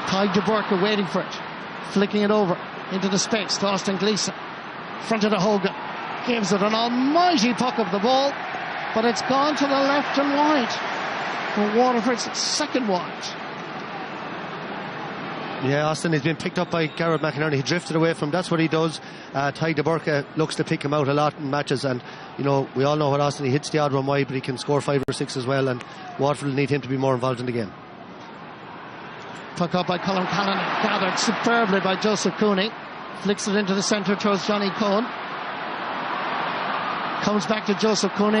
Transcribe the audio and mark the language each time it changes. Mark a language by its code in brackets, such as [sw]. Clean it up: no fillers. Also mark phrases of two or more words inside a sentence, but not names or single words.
[en] Tadhg de Burke waiting for it, flicking it over into the space to Austin Gleeson, front of the Hogan, gives it an almighty puck of the ball, but it's gone to the left and wide for Waterford's second wide. Yeah, Austin has been picked up by Garrett McInerney. He drifted away from, that's what he does. Tadhg de Burke looks to pick him out a lot in matches, and you know, we all know what Austin, he hits the odd one wide, but he can score 5 or 6 as well, and Waterford will need him to be more involved in the game. Puck up by Colin Callanan, gathered superbly by Joseph Cooney, flicks it into the centre towards Johnny Cohen, comes back to Joseph Cooney.